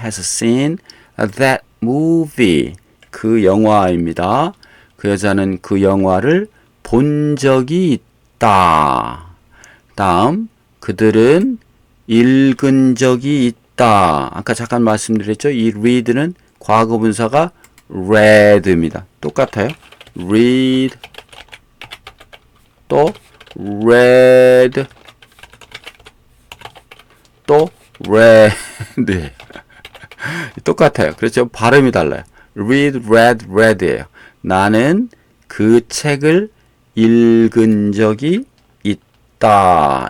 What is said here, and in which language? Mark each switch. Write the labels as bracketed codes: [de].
[en] has seen that movie. [ko] 그 영화입니다. 그 여자는 그 영화를 본 적이 있다. 다음, 그들은 읽은 적이 있다. 아까 잠깐 말씀드렸죠? 이 read는 과거 분사가 read입니다. 똑같아요. read, 또 read, 또 read. 똑같아요. 그렇죠? 발음이 달라요. read, read예요. 나는 그 책을 읽은 적이 있다.